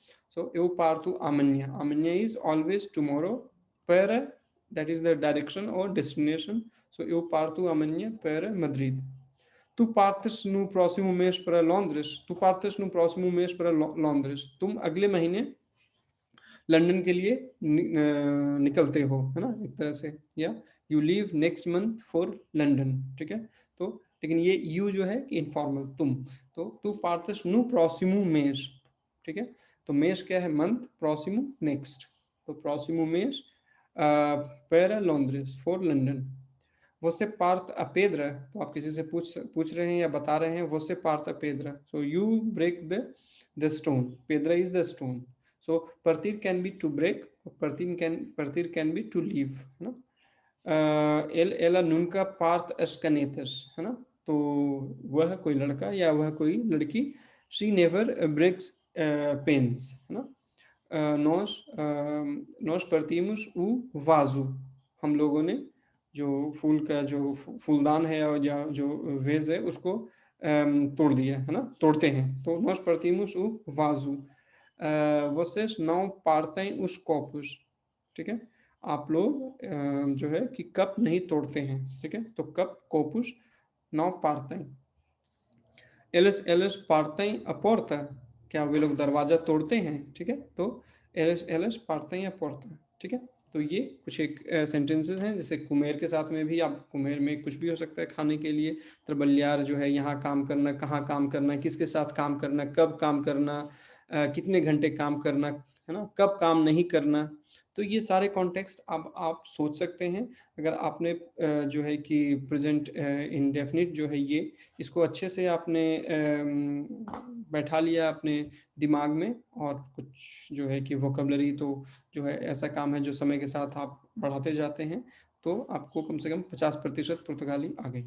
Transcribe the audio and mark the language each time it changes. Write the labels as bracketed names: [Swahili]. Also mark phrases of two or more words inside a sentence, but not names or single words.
[English] so [Portuguese] eu parto amanhã, [English] amanhã is always tomorrow, para that is the direction or destination, so [Portuguese] eu parto amanhã para Madrid। Tu partes no próximo mês para Londres, tu partes no próximo mês para Londres, [Hindi] तुम अगले महीने लंदन के लिए निकलते हो, है ना, एक तरह से। [English] या you leave next month for London, [Hindi] ठीक है। तो लेकिन ये यू जो है कि इनफॉर्मल, तुम, तो [Portuguese] tu partes no próximo mês, [Hindi] ठीक है। तो मेस क्या है? [Portuguese] मंथ, प्रोसिमू नेक्स्ट, तो próximo mês para Londres [English] for London. [Portuguese] você parte a pedra, [Hindi] तो आप किसी से पूछ रहे हैं या बता रहे हैं, [Portuguese] você parte a pedra, [English] so you break the stone, pedra is the stone. सो partir can be to break, partir can be to leave, [Hindi] है ना। [Portuguese] ela nunca parte as canetas, [Hindi] है ना। तो वह कोई लड़का या वह कोई लड़की, [English] she never breaks pens, [Hindi] है ना। [Portuguese] nós partimos o vaso, [Hindi] हम लोगों ने जो फूल का जो फूलदान है या जो वेज है उसको तोड़ दिया, है ना, तोड़ते हैं। [Portuguese] तो nós partimos o vaso। vocês não partem os copos, [Hindi] ठीक है। आप लोग जो है कि कप नहीं तोड़ते हैं, ठीक है। तो कप, कोपुस, [Portuguese] não partem। eles partem a porta, [Hindi] क्या वे लोग दरवाजा तोड़ते हैं, ठीक है। [Portuguese] तो eles partem a porta, [Hindi] ठीक है। तो ये कुछ एक सेंटेंसेस हैं, जैसे कुमेर के साथ में भी, आप कुमेर में कुछ भी हो सकता है खाने के लिए। त्रबल्यार जो है, यहाँ काम करना, कहाँ काम करना, किसके साथ काम करना, कब काम करना, कितने घंटे काम करना, है ना, कब काम नहीं करना। तो ये सारे कॉन्टेक्स्ट अब आप सोच सकते हैं। अगर आपने जो है कि [English] present indefinite [Hindi] जो है ये, इसको अच्छे से आपने बैठा लिया अपने दिमाग में, और कुछ जो है कि वोकेबलरी तो जो है ऐसा काम है जो समय के साथ आप बढ़ाते जाते हैं, तो आपको कम से कम 50% पुर्तगाली आ गई।